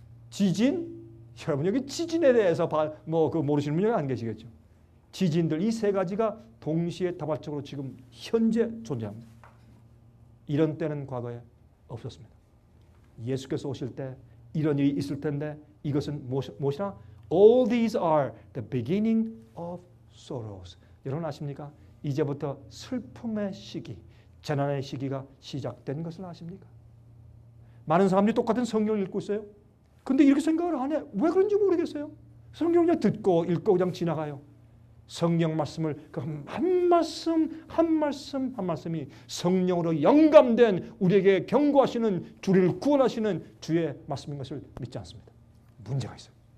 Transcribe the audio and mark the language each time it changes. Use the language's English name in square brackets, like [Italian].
[Korean] 지진? 여러분 여기 지진에 대해서 모르시는 분이 안 계시겠죠. 지진들 이 세 가지가 동시에 다발적으로 지금 현재 존재합니다. 이런 때는 과거에 없었습니다. 예수께서 오실 때 이런 일이 있을 텐데 이것은 무엇이나? [English] All these are the beginning of sorrows. [Korean] 여러분 아십니까? 이제부터 슬픔의 시기, 재난의 시기가 시작된 것을 아십니까? 많은 사람들이 똑같은 성경을 읽고 있어요. 근데 이렇게 생각을 안 해. 왜 그런지 모르겠어요. 성경을 그냥 듣고 읽고 그냥 지나가요. 성경 말씀을 한 말씀 한 말씀이 성령으로 영감된 우리에게 경고하시는 주를 구원하시는 주의 말씀인 것을 믿지 않습니다. 문제가 있어요.